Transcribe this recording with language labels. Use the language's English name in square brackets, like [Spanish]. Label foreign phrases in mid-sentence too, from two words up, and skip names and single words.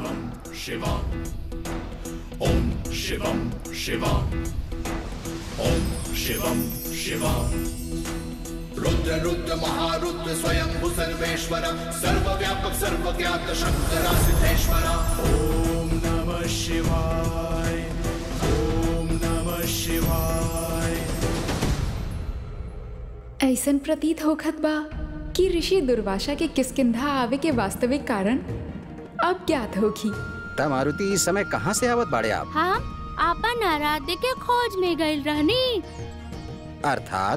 [Sanskrit] शिवम ओम शिवम शिवम ओम शिवम शिवम। रुद्र रुद्र महारुद्र स्वयं सर्वेश्वर सर्वव्यापक सर्वज्ञात शंकर सिद्धेश्वर। ओम नमः शिवाय ओम नमः शिवाय। [Bhojpuri] ऐसन प्रतीत होखत बा कि ऋषि दुर्वासा के किष्किंधा आवे के वास्तविक कारण अब ज्ञात होगी। तब मारुति इस समय कहाँ से आवत बाड़े आप? हम आपन आराध्य के खोज में गइल रहनी। अर्थात